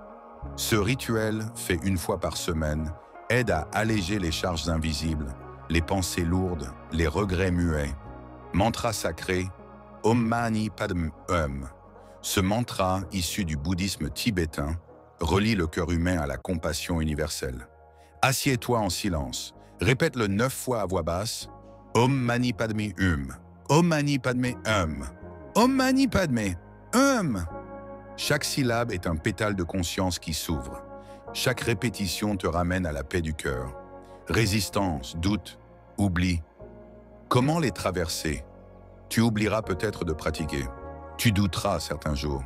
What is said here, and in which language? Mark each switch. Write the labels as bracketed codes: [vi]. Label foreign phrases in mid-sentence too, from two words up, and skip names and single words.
[fr] Ce rituel, fait une fois par semaine, aide à alléger les charges invisibles, les pensées lourdes, les regrets muets. Mantra sacré, [sa] Om Mani Padme Hum. [fr] Ce mantra, issu du bouddhisme tibétain, relie le cœur humain à la compassion universelle. Assieds-toi en silence. Répète-le 9 fois à voix basse. [sa] Om Mani Padme Hum. Om Mani Padme Hum. Om Mani Padme Hum. [fr] Chaque syllabe est un pétale de conscience qui s'ouvre. Chaque répétition te ramène à la paix du cœur. Résistance, doute, oubli. Comment les traverser? Tu oublieras peut-être de pratiquer. Tu douteras certains jours.